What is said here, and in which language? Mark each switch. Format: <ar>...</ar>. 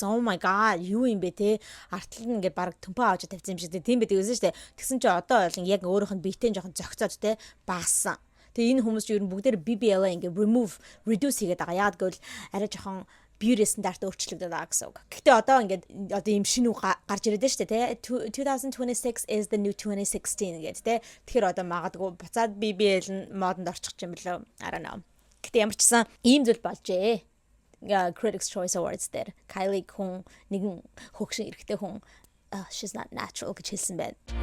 <en>Oh my god,</en> <mn>юу юм бэ те? Артал нь ингээд баг төмпөө аваад тавьсан юм шиг тийм байдаг гэсэн шүү дээ. Тэгсэн чи одоо бол яг өөрийнх нь биетэй жоохон зөгцөөд те багассан. Тэгээ энэ хүмүүс ч ер нь бүгдээр BBL ингээд reduce хийгээд байгаа. Яг гэвэл арай жоохон beauty стандарт өөрчлөгдөд байгаа гэсэн үг. Гэхдээ одоо ингээд одоо ийм шинэ үг гарч ирээд байна шүү дээ, тэ.</mn> <en>2026 is the new 2016</en> <mn>гэдэг, тэ. Тэгэхээр одоо магадгүй буцаад BBL нь модонд орчих юм болов.</mn> <en>I don't know.</en> <mn>Гэхдээ ямар ч гэсэн ийм зүйл болжээ. Critics' Choice Awards дээр Kylie хүн нэгэн хөгшин эрэгтэй хүн</mn> <en>she's not natural</en> <mn>гэж хэлсэн байна.</mn>